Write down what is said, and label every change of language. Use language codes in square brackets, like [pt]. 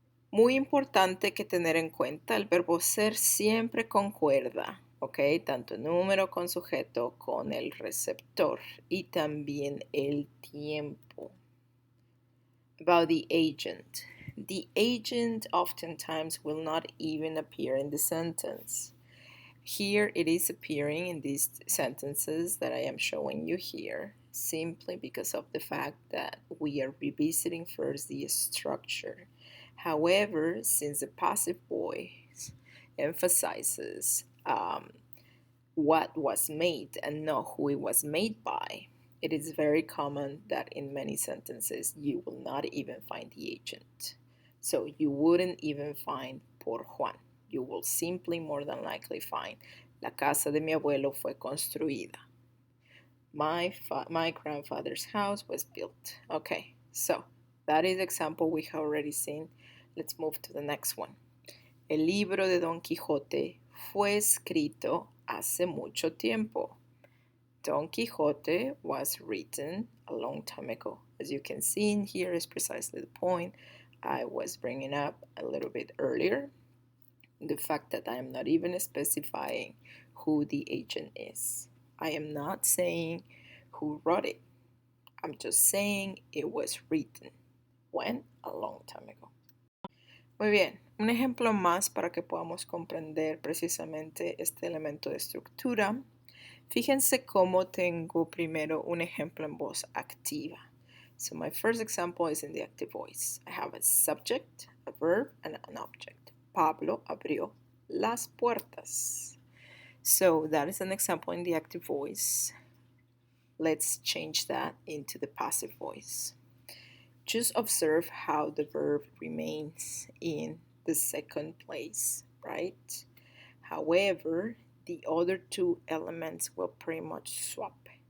[es] Muy importante que tener en cuenta, el verbo ser siempre concuerda, ¿ok? Tanto el número con sujeto con el receptor y también el tiempo. [en] About the agent. The agent oftentimes will not even appear in the sentence. Here it is appearing in these sentences that I am showing you here, simply because of the fact that we are revisiting first the structure. However, since the passive voice emphasizes what was made and not who it was made by, it is very common that in many sentences you will not even find the agent. So you wouldn't even find [es] por Juan. [en] You will simply more than likely find [es] la casa de mi abuelo fue construida. [en] My grandfather's house was built. Okay, so that is example we have already seen. Let's move to the next one. [es] El libro de Don Quijote fue escrito hace mucho tiempo. [en] Don Quixote was written a long time ago. As you can see in here is precisely the point I was bringing up a little bit earlier. The fact that I am not even specifying who the agent is. I am not saying who wrote it. I'm just saying it was written. When? A long time ago. [es] Muy bien, un ejemplo más para que podamos comprender precisamente este elemento de estructura. Fíjense cómo tengo primero un ejemplo en voz activa. [en] So my first example is in the active voice. I have a subject, a verb, and an object. [es] Pablo abrió las puertas. [en] So that is an example in the active voice. Let's change that into the passive voice. Just observe how the verb remains in the second place, right? However, the other two elements will pretty much swap.